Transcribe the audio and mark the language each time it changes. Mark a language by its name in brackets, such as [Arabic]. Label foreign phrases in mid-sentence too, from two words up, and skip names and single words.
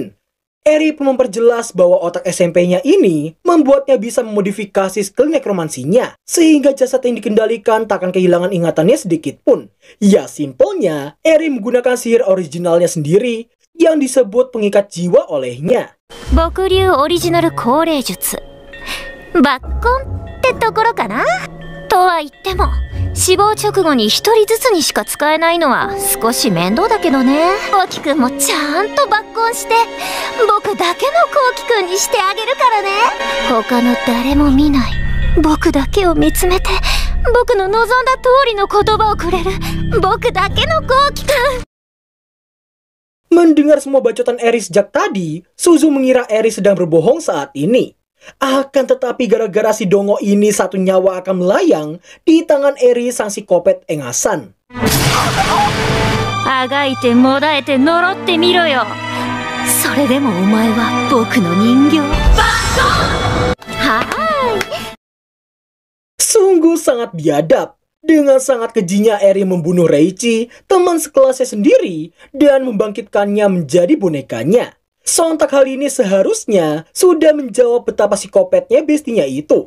[Indonesian] Eri pun memperjelas bahwa otak SMP-nya ini membuatnya bisa memodifikasi skill nekromansinya sehingga jasad yang dikendalikan tak akan kehilangan ingatannya sedikit pun. Ya simpelnya, Eri menggunakan sihir originalnya sendiri yang disebut pengikat jiwa olehnya. [Japanese] 僕流オリジナル降霊術. Bakkon ってところかなとは言っても死亡直後に一人ずつにしか使えないのは少し面倒だけどね。コウキくんもちゃんと抜根して僕だけのコウキくんにしてあげるからね。他の誰も見ない僕だけを見つめて僕の望んだ通りの言葉をくれる僕だけのコウキくん。 [Indonesian] Mendengar semua bacotan Eri sejak tadi, Suzu mengira Eri sedang berbohong saat ini. Akan tetapi gara-gara si Dongo ini satu nyawa akan melayang di tangan Eri sang psikopat engasan. [Japanese] 足掻いて悶えて呪ってみろよ. それでもお前は僕の人形. Hai. [Indonesian] Sungguh sangat biadab. Dengan sangat kejinya Eri membunuh Reichi, teman sekelasnya sendiri, dan membangkitkannya menjadi bonekanya. Sontak hal ini seharusnya sudah menjawab betapa psikopatnya bestinya itu.